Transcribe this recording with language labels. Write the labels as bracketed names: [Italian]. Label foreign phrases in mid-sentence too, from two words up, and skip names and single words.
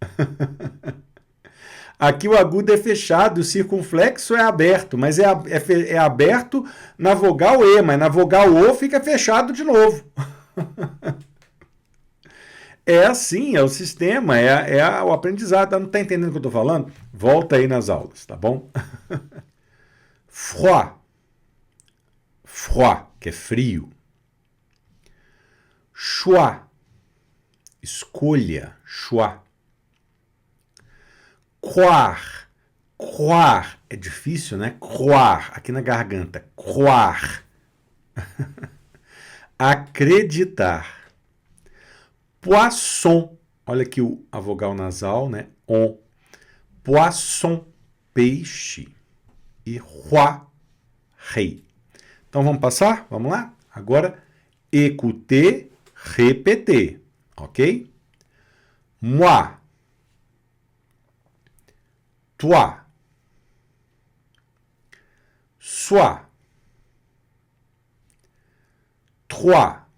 [Portuguese] Aqui o agudo é fechado, o circunflexo é aberto, mas é aberto na vogal E, mas na vogal O fica fechado de novo. É assim, é o sistema, o aprendizado. Não está entendendo o que eu estou falando? Volta aí nas aulas, tá bom? [French] Froid. Froid, [Portuguese] que é frio. [French] Choix. Escolha. Choix. Croire. Croire. [Portuguese] É difícil, né? Croire. Aqui na garganta. Croire. Acreditar. [French] Poisson. [Portuguese] Olha aqui a vogal nasal, né? [French] On. Poisson. [Portuguese] Peixe. E roi. Rei. Então vamos passar? Vamos lá? Agora, [French] écouter, répéter. Ok? Moi. Toi. Soit. Trois.